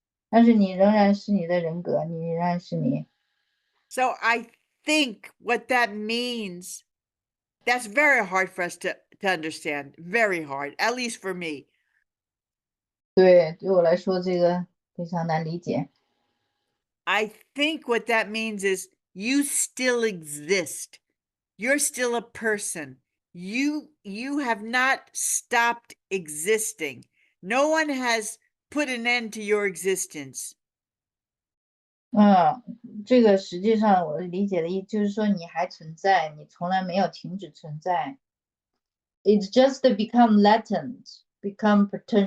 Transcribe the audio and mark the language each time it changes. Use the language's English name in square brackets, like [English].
[Chinese] 但是你仍然是你的人格，你仍然是你。 [English] So I think what that means, that's very hard for us to understand. Very hard, at least for me. [Chinese] 对我来说，这个非常难理解。 [English] I think what that means is you still exist. You're still a person. You have not stopped existing. No one has put an end to your existence. [Chinese] 这个实际上我理解的意思就是说你还存在，你从来没有停止存在。 [English] It's just become latent, become potential.